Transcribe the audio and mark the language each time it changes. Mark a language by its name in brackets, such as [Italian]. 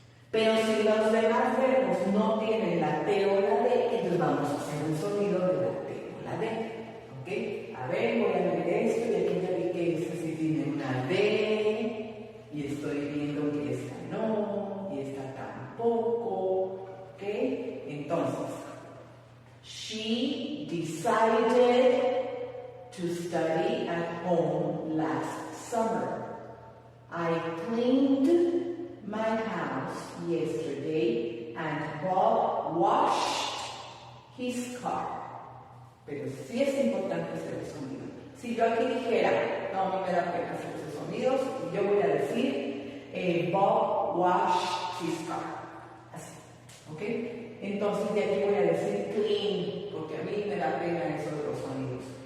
[Spanish] Pero si los demás verbos no tienen la T o la D, entonces vamos a hacer un sonido de la T o la D. ¿Ok? A ver, voy a leer esto y aquí ya vi que esta sí tiene una D y estoy viendo que esta no y esta tampoco. ¿Ok? [English] Entonces, she decided to study at home last summer. I cleaned my house yesterday and Bob washed his car. [Spanish] Pero sí es importante hacer el sonido. Si yo aquí dijera, no, a mí me da pena hacer esos sonidos, yo voy a decir [English] Bob washed his car. [Spanish] Así. ¿Ok? Entonces de aquí voy a decir clean, porque a mí me da pena eso de los sonidos.